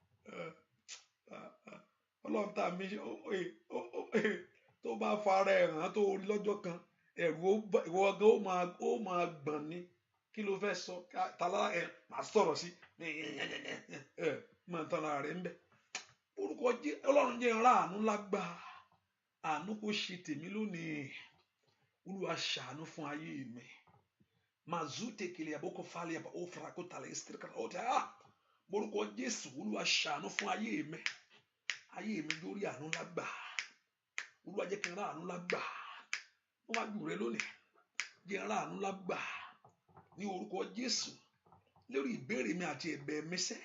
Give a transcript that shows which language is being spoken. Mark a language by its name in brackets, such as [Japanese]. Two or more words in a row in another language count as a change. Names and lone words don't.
[Yoruba] Ọlọ́run tá mi tó bá fara ẹ̀ hàn tó rí lọ́jọ́ kan, ẹ̀rù ìwọ gan ó máa gbọ̀n ni. Kí ló fẹ́ sọ? Tàlá máa sọ̀rọ̀ sí máa tan ara rẹ̀ ń bẹ̀. Orúkọ Ọlọ́run jẹ́ ńlá àánú lágbà. Àánú kò ṣe tèmi lónìí. Olúwa ṣàánú fún ayé mi. Mazute kele aboko fali aba ofra ko tale istrika ota. Orúkọ Jésù, Olúwa ṣàánú fún ayé mi. Ayé mi lórí àánú lágbà. Olúwa jẹ́ kí n rá àánú lágbà. Wọ́n wá jù rẹ lónìí. Jẹ́ n rá àánú lágbà. Ní orúkọ Jésù, lórí ìbéèrè mi àti ẹ̀bẹ̀ mi sẹ́.